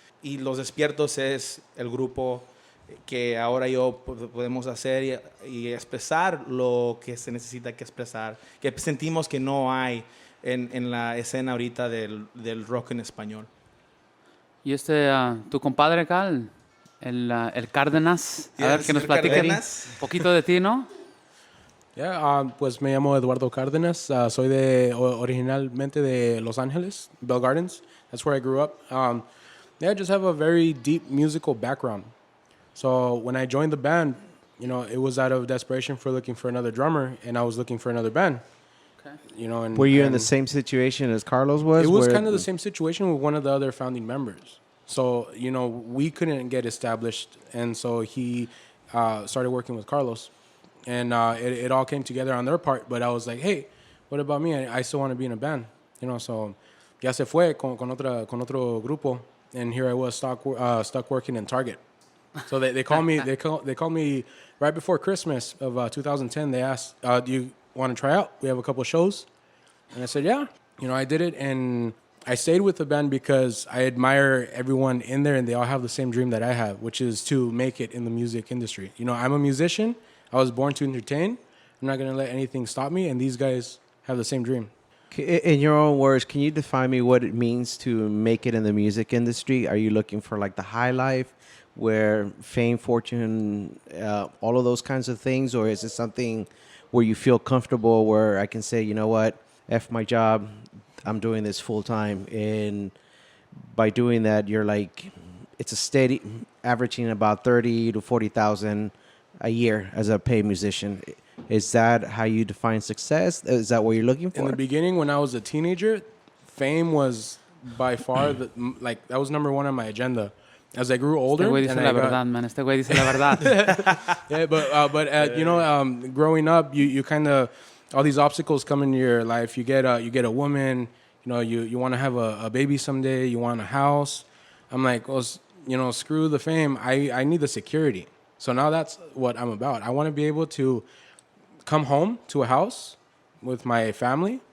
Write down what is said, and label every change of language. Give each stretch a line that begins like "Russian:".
Spanish: Y Los Despiertos es el grupo que ahora podemos hacer y expresar lo que se necesita que expresar, que sentimos que no hay en la escena ahorita del rock en español. Y tu compadre acá, el Cárdenas, a ver, que nos platique un poquito de ti, ¿no? pues me llamo Eduardo Cárdenas. Soy originalmente de Los Ángeles, Bell Gardens.
English: That's where I grew up. I just have a very deep musical background. So when I joined the band, it was out of desperation for looking for another drummer, and I was looking for another band. Okay. And Were you in the same situation as Carlos was? It was kind of the same situation with one of the other founding members. So, we couldn't get established, and so he started working with Carlos. And it all came together on their part, but I was like, hey, what about me? I still want to be in a band. So
Spanish: ya se fue con otro grupo,
English: and here I was stuck working in Target. So they called me they called me right before Christmas of 2010. They asked, do you want to try out? We have a couple of shows. And I said, yeah. I did it, and I stayed with the band because I admire everyone in there, and they all have the same dream that I have, which is to make it in the music industry. I'm a musician. I was born to entertain. I'm not going to let anything stop me, and these guys have the same dream. In your own words, can you define me what it means to make it in the music industry? Are you looking for like the high life, where fame, fortune, all of those kinds of things? Or is it something where you feel comfortable, where I can say, you know what, F my job, I'm doing this full time, and by doing that, you're like, it's a steady, averaging about 30 to 40,000 a year as a paid musician. Is that how you define success? Is that what you're looking for? In the beginning, when I was a teenager, fame was by far that was number one on my agenda. As I grew older,
Spanish: Este güey dice la verdad, man. Este güey dice la verdad.
English: yeah, but you know, growing up, you kind of all these obstacles come into your life. You get a woman. You know, you want to have a baby someday. You want a house. I'm like, well, you know, screw the fame. I need the security. So now that's what I'm about. I want to be able to come home to a house with my family.